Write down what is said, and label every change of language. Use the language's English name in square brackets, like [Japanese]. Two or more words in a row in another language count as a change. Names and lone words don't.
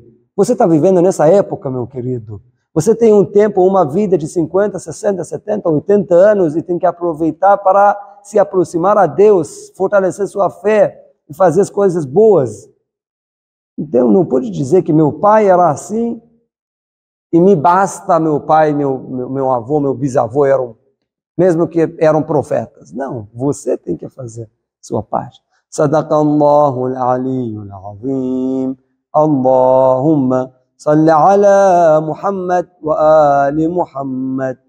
[Portuguese] Você está vivendo nessa época, meu querido. Você tem um tempo, uma vida de 50, 60, 70, 80 anos e tem que aproveitar para se aproximar a Deus, fortalecer sua fé e fazer as coisas boas. Então não pode dizer que meu pai era assim e me basta meu pai, meu avô, meu bisavô mesmo que eram profetas. Não, você tem que fazer sua parte. [Arabic] صدق الله العلي العظيم. اللهم صل على محمد وآل محمد.